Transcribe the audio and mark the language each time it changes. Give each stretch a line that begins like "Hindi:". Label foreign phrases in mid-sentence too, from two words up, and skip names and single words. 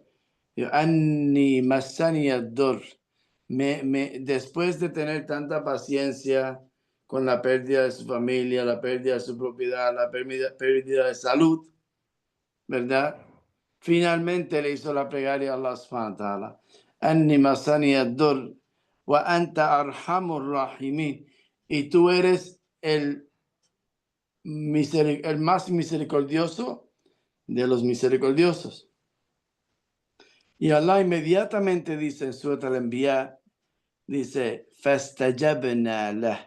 Arabic: أني مسني الضر.
Spanish: Después de tener tanta paciencia con la pérdida de su familia, la pérdida de su propiedad, la pérdida de salud, ¿verdad? Finalmente le hizo la plegaria a
Arabic: الله سبحانه وتعالى. أني مسني الضر وأنت أرحم الراحمين.
Spanish: Y tú eres el más misericordioso de los misericordiosos. Y Allah inmediatamente dice en Surat al-Anbiya, dice,
Arabic: فاستجبنا له.